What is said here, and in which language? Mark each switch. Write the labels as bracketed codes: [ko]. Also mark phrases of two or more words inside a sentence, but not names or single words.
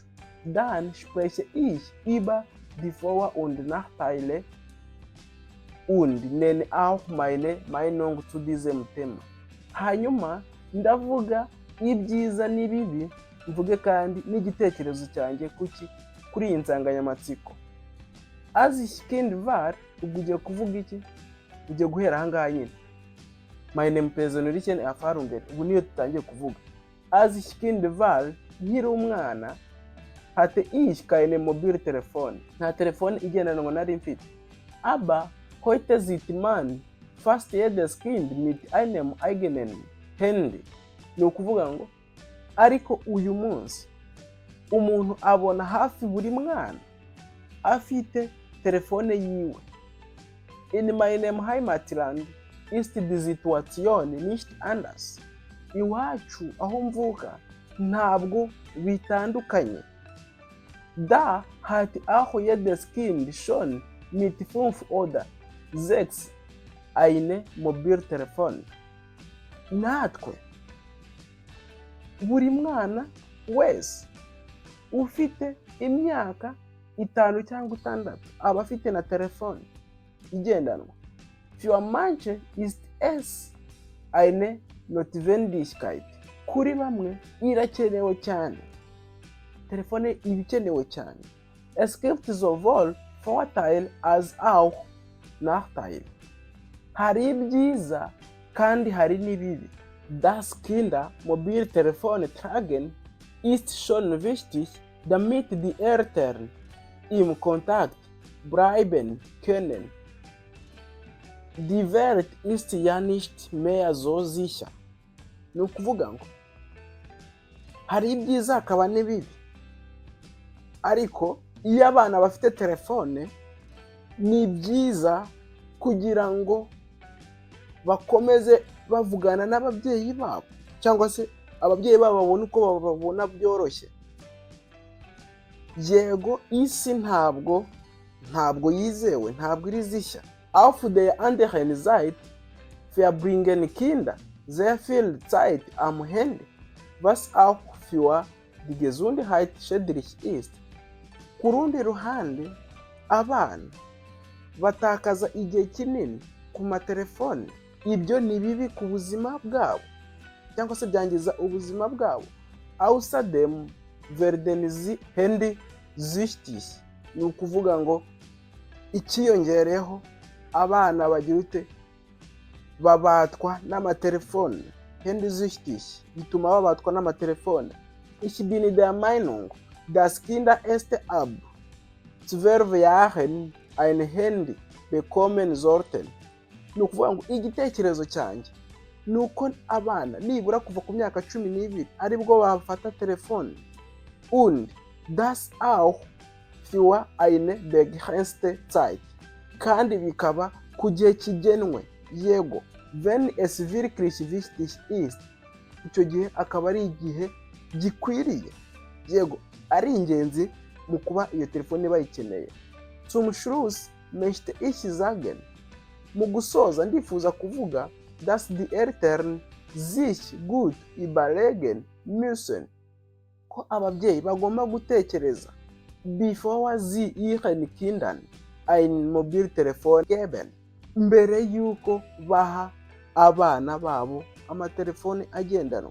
[de] Dann spreche ich über die Vor- und Nachteile und nenne auch meine Meinung zu diesem Thema. [rw] Hanyuma ndavuga ibyiza n'ibibi, mvuge kandi n'igitekerezo cyanjye kuri iyi nsanganyamatsiko. [de] Als ich Kind war, [rw] ubwo ugiye kuvuga iki? Ugiye guhera aha ngaha nyine. [de] Meine persönlichen Erfahrungen, [rw] ubu niyo tutangiye kuvuga. [de] Als ich Kind war, [rw] nkiri umwana, [de] hatte ich keine Mobiltelefone. [rw] Nta telefone igendanwa nari mfite. [de] Aber heute sieht man fast jedes Kind mit einem eigenen Handy. [rw] Ni ukuvuga ngo ariko uyu munsi umuntu abona hafi buri mwana afite telefone yiwe. [de] In meinem Heimatland ist die Situation nicht anders. [rw] Iwacu aho mvuka ntabwo bitandukanye. [de] Da hat auch jedes Kind schon mit 5 oder 6 eine Mobiltelefon. [rw] Natwe buri mwana wese ufite imyaka 5 cyangwa 6 aba afite na telefone igendanwa. [de] Für manche ist es eine Notwendigkeit. [rw] Kuri bamwe irakenewe cyane. Telefone ibikenewe cyane. [de] Es gibt sowohl Vorteile als auch Nachteile. [rw] Hari ibyiza kandi hari n'ibibi. [de] Das Kinder Mobiltelefone tragen ist schon wichtig, damit die Eltern im Kontakt bleiben können. Die Welt ist ja nicht mehr so sicher. [rw] Ni ukuvuga ngo hari ibyiza hakaba n'ibibi, ariko iyo abana bafite telefone ni byiza kugira ngo bakomeze bavugana n'ababyeyi babo, cyangwa se ababyeyi babo babona uko babona byoroshye. Yego, isi ntabwo yizewe, ntabwo iri zishya. [de] Auf der anderen Seite verbringen Kinder sehr viel Zeit am Handy, was auch für die Gesundheit schädlich ist. [rw] Ku rundi ruhande, abana batakaza igihe kinini ku matelefone. Ibyo ni bibi ku buzima bwabo, cyangwa se byangiza ubuzima bwabo. [de] Außerdem werden sie handsüchtig. [rw] Ni ukuvuga ngo ikiyongereho abana bagira ute babatwa n'amatelefone. Handsüchtig bituma babatwa n'amatelefone. [de] Ich bin der Meinung, dass Kinder erst ab 12 Jahren ein Handy bekommen sollten. [rw] Ni ukuvuga ngo igitekerezo cyanjye ni uko abana nibura kuva ku myaka 12 aribwo bafata telefone. [de] Und das auch für eine begrenzte Zeit. [rw] Kandi bikaba ku gihe kigenwe. Yego, [de] wenn es wirklich wichtig ist, [rw] icyo gihe akaba ari igihe gikwiriye. Yego, ari ingenzi mu kuba iyo telefone bayikeneye. [de] Zum Schluss möchte ich sagen, [rw] mu gusoza ndifuza kuvuga, [de] dass die Eltern sich gut überlegen müssen, [rw] ko ababyeyi bagomba gutekereza [de] before sie ihren Kindern ein Mobiltelefon geben, [rw] mbere yuko baha abana babo amatelefone agendanwa.